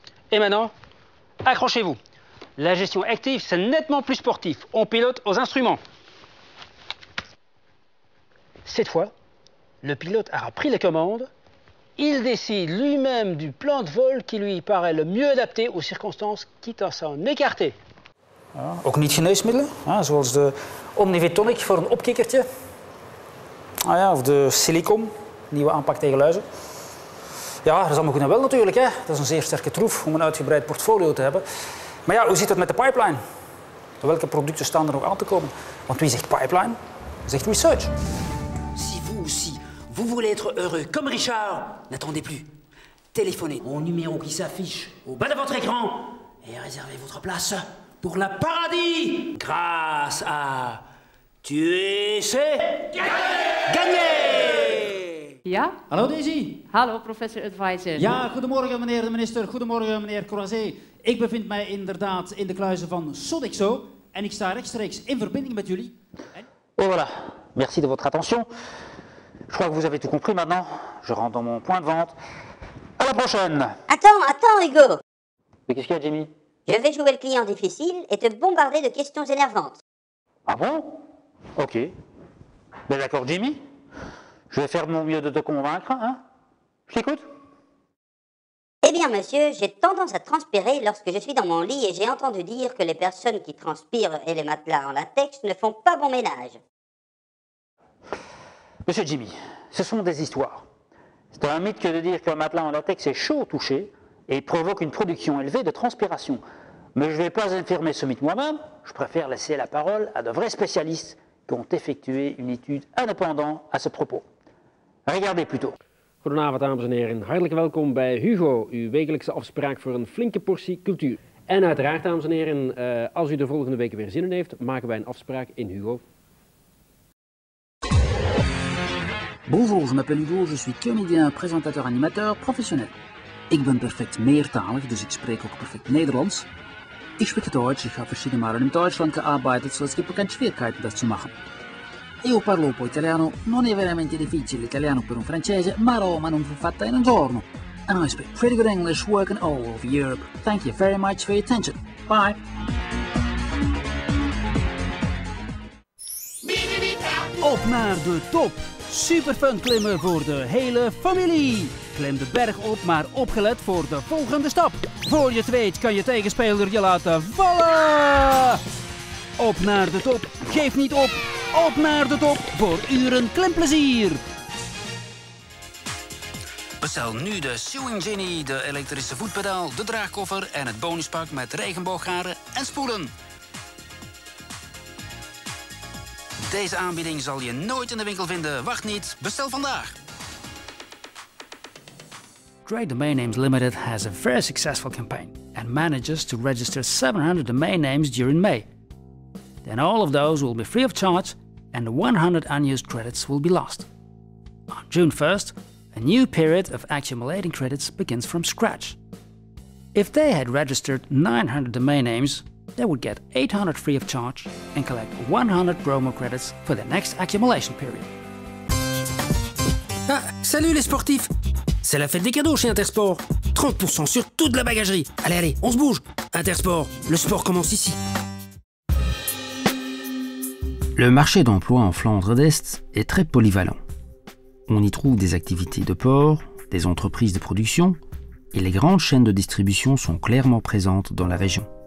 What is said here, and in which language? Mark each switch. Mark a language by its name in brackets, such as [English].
[French] Et maintenant, accrochez-vous. La gestion active, c'est nettement plus sportif. On pilote aux instruments. Cette fois, le pilote aura pris les commandes. Il décide lui-même du plan de vol qui lui paraît le mieux adapté aux circonstances, quitte à s'en écarter. [Dutch] Ja, ook niet-geneesmiddelen, zoals de Omnivitonic voor een opkikkertje. Of de Silicon, nieuwe aanpak tegen luizen. Ja, dat is allemaal goed en wel natuurlijk. Hè. Dat is een zeer sterke troef om een uitgebreid portfolio te hebben. Maar ja, hoe zit het met de pipeline? Welke producten staan er nog aan te komen? Want wie zegt pipeline, zegt research. [French] Si vous aussi, vous voulez être heureux comme Richard, n'attendez plus. Téléphonez au numéro qui s'affiche au bas de votre écran et réservez votre place pour la paradis grâce à Tu sais gagner! [Dutch] Ja? Hallo Daisy. Hallo, professor advisor. Ja, goedemorgen meneer de minister, goedemorgen meneer Croiset. Ik bevind mij inderdaad in de kluizen van Sodexo en ik sta rechtstreeks in verbinding met jullie. [French] Oh voilà, merci de votre attention. Je crois que vous avez tout compris maintenant. Je rentre dans mon point de vente. À la prochaine! Attends, Hugo. Mais qu'est-ce qu'il y a, Jimmy? Je vais jouer le client difficile et te bombarder de questions énervantes. Ah bon? Ok. Ben d'accord, Jimmy. Je vais faire de mon mieux de te convaincre, hein? Je t'écoute. Eh bien, monsieur, j'ai tendance à transpirer lorsque je suis dans mon lit et j'ai entendu dire que les personnes qui transpirent et les matelas en latex ne font pas bon ménage. Monsieur Jimmy, ce sont des histoires. C'est un mythe que de dire qu'un matelas en latex est chaud au toucher et provoque une production élevée de transpiration. Mais je ne vais pas infirmer ce mythe moi-même, je préfère laisser la parole à de vrais spécialistes qui ont effectué une étude indépendante à ce propos. Regardez plutôt. [Dutch] Goedenavond dames en heren, hartelijk welkom bij Hugo, uw wekelijkse afspraak voor een flinke portie cultuur. En uiteraard dames en heren, als u de volgende weken weer zin in heeft, maken wij een afspraak in Hugo. [French] Bonjour, je m'appelle Hugo, je suis comédien, présentateur, animateur, professionnel. [Dutch] Ik ben perfect meertalig, dus ik spreek ook perfect Nederlands. [German] Ich spreche Deutsch, ich habe verschiedene Male in Deutschland gearbeitet, so es gibt keine Schwierigkeiten, das zu machen. [Italian] Io parlo un po' italiano, non è veramente difficile l'italiano per un francese, ma Roma non fu fatta in un giorno. [English] And I speak pretty good English working all over Europe. Thank you very much for your attention. Bye! [Dutch] Op naar de top! Super fun klimmen voor de hele familie! Klim de berg op, maar opgelet voor de volgende stap. Voor je het weet kan je tegenspeler je laten vallen! Op naar de top, geef niet op! Op naar de top voor uren klimplezier! Bestel nu de Sewing Genie, de elektrische voetpedaal, de draagkoffer en het bonuspak met regenbooggaren en spoelen. Deze aanbieding zal je nooit in de winkel vinden. Wacht niet, bestel vandaag. [English] Great Domain Names Limited has a very successful campaign and manages to register 700 domain names during May. Then all of those will be free of charge and the 100 unused credits will be lost. On June 1st, a new period of accumulating credits begins from scratch. If they had registered 900 domain names, they would get 800 free of charge and collect 100 promo credits for the next accumulation period. [French] Ah, salut les sportifs! C'est la fête des cadeaux chez Intersport. 30% sur toute la bagagerie. Allez, on se bouge. Intersport, le sport commence ici. Le marché d'emploi en Flandre d'Est est très polyvalent. On y trouve des activités de port, des entreprises de production, et les grandes chaînes de distribution sont clairement présentes dans la région.